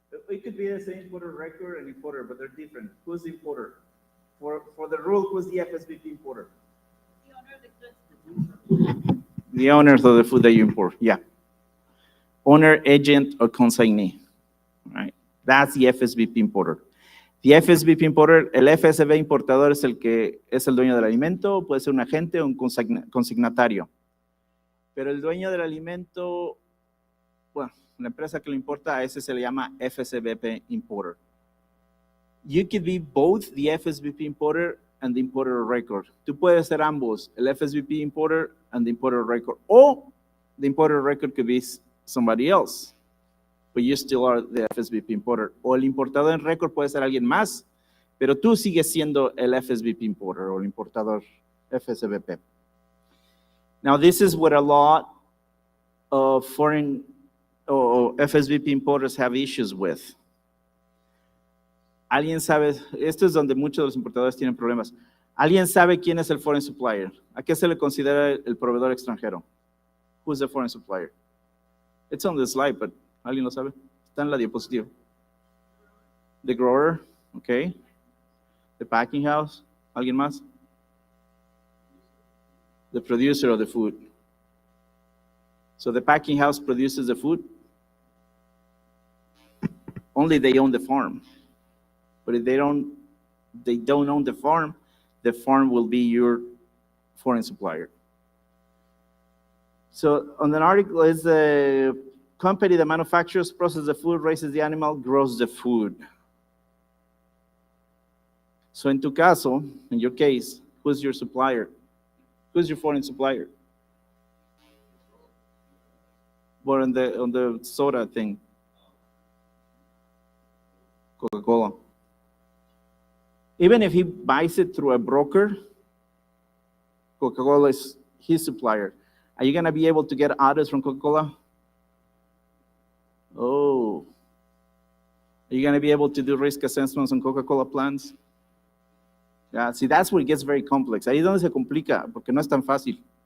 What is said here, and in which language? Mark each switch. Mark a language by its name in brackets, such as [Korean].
[English] It could be the same importer record and importer, but they're different. Who's the importer? For the rule, who's the FSVP importer? The owner of the goods. The owners of the food that you import, yeah. Owner, agent, or consignee, right? That's the FSVP importer. The FSVP importer, [Spanish] el FSV importador es el que es el dueño del alimento, puede ser un agente o un consignatario. Pero el dueño del alimento, bueno, la empresa que lo importa, a ese se le llama FSVP importer. [English] You could be both the FSVP importer and the importer of record. [Spanish] Tú puedes ser ambos, el [English] FSVP importer and the importer of record. O the importer of record could be somebody else, but you still are the FSVP importer. [Spanish] O el importador en record puede ser alguien más, pero tú sigues siendo el FSVP importer o el importador FSVP. [English] Now, this is what a lot of foreign or FSVP importers have issues with. [Spanish] ¿Alguien sabe? Esto es donde muchos de los importadores tienen problemas. ¿Alguien sabe quién es el foreign supplier? ¿A qué se le considera el proveedor extranjero? [English] Who's the foreign supplier? It's on the slide, but [Spanish] ¿alguien lo sabe? Está en la diapositiva. [English] The grower, okay. The packing house, [Spanish] ¿alguien más? [English] The producer of the food. So the packing house produces the food. Only they own the farm. But if they don't own the farm will be your foreign supplier. So on the article is the company that manufactures, processes the food, raises the animal, grows the food. So in [Spanish] tu caso, [English] in your case, who's your supplier? Who's your foreign supplier? Or on the soda thing? Coca-Cola. Even if he buys it through a broker, Coca-Cola is his supplier. Are you going to be able to get orders from Coca-Cola? Oh. Are you going to be able to do risk assessments on Coca-Cola plants? Yeah, see, that's where it gets very complex. [Spanish] Ahí es donde se complica, porque no es tan fácil.